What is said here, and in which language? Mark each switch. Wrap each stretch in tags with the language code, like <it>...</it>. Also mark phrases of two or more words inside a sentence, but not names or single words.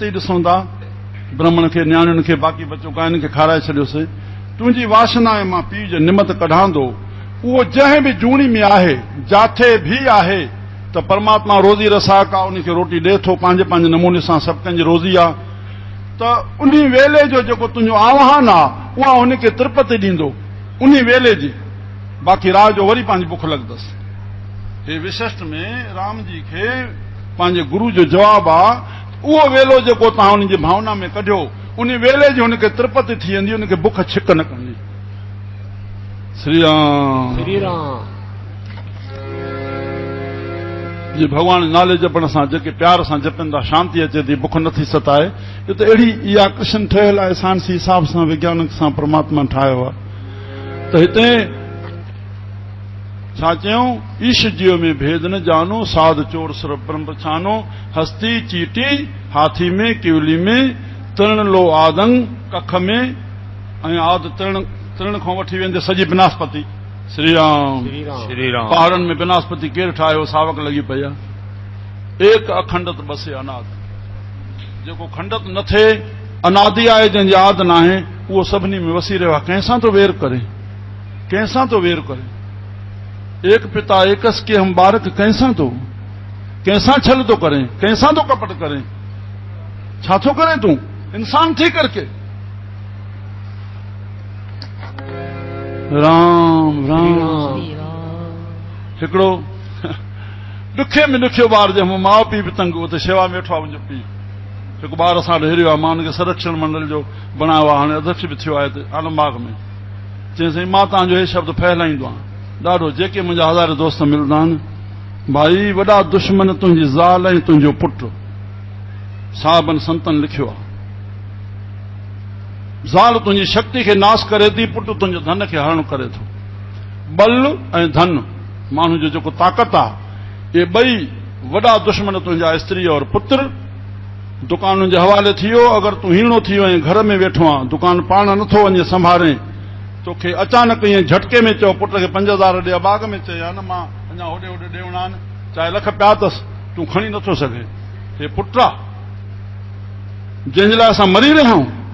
<sd>ई ॾिसूं था ब्राह्मण खे न्याणियुनि खे बाक़ी बचो काइनि खे खाराए छॾियोसीं तुंहिंजी वासना ऐं मां पीउ जो निमत कढांदो उहो जंहिं बि जूणी में आहे जाथे बि आहे त परमात्मा रोज़ी रसाक आहे उनखे रोटी ॾे थो पंहिंजे पंहिंजे नमूने सां सभु कंहिंजी रोज़ी आहे त उन वेले जो जेको तुंहिंजो आह्वान आहे उहा हुनखे तृपति ॾींदो उन वेले जी बाक़ी रात जो वरी पंहिंजी बुख लॻंदसि। हे विशिष्ट में राम जी खे पंहिंजे गुरु जो जवाबु आहे। उहो वेलो जेको तव्हां उन जी भावना में कढियो, उन वेले जी हुनखे तृपति थी वेंदी, हुनखे बुख छिक न कंदी। श्री राम श्री राम। जे भगवान नाले जपण सां जेके प्यार सां जपनि था शांती अचे थी, बुख नथी सताए। इहो त अहिड़ी इहा कृष्ण ठहियल आहे, साइंसी हिसाब सां वैज्ञानिक सां परमात्मा ठाहियो आहे। त हिते छा चयूं,</sd> <hi>ईश जीव में भेद न जानो, साध चोर सुर ब्रह्म पछानो, हस्ती चीटी हाथी में किवली में,</hi> <sd>तृण लो आदंग कख में, ऐं आद तृण खां वठी वेंदे सॼी बिनास्पति। श्री राम श्री राम। पहाड़नि में बिनास्पति केरु ठाहियो, सावक लॻी पई आहे।</sd> <pa>एक अखंडत बसे अनाद,</pa> <sd>जेको खंडत न थिए, अनादि आहे जंहिंजी आद न आहे, उहो सभिनी में वसी रहियो आहे। कंहिंसां थो वेर करे, कंहिंसां थो वेर करे।</sd> <pa>एक पिता एकस के हम बारक,</pa> <sd>कंहिंसां छल थो करे, कंहिंसां थो कपट करे, छा थो करे तूं इंसान थी करके। राम राम। हिकिड़ो ॾुखे में ॾुखियो ॿार जंहिं माउ पीउ बि तंग, उते शेवा में वेठो आहे मुंहिंजो पीउ। हिकु ॿार असां वटि हेरियो आहे, मां हुनखे संरक्षण मंडल जो बणायो आहे, हाणे अध्यक्ष बि थियो आहे हिते आलमबाग में। चयईं मां तव्हांजो हे शब्द फैलाईंदो आहियां ॾाढो। जेके मुंहिंजा हज़ार दोस्त मिलंदा आहिनि, भाई वॾा दुश्मन तुंहिंजी ज़ाल ऐं तुंहिंजो पुटु, साहबनि संतनि लिखियो आहे। ज़ाल तुंहिंजी शक्ति खे नाश करे थी, पुटु तुंहिंजो धन खे हरण करे थो। बल ऐं धन, माण्हू जो जेको ताक़त आहे, ये ॿई वॾा दुश्मन तुंहिंजा स्त्री और पुत्र। दुकानुनि जे हवाले थी वियो, अगरि तूं हीणो थी वियो ऐं घर में वेठो आहे, दुकान पाण नथो वञे संभाले, तोखे अचानक ईअं झटके में चओ पुट खे 5000 ॾे, बाग में चए हा न मां अञा होॾे होॾे ॾेवणा आहिनि, चाहे लख पिया अथसि, तूं खणी नथो सघे। हे पुट आहे जंहिंजे लाइ असां मरी रहिया आहियूं।</sd>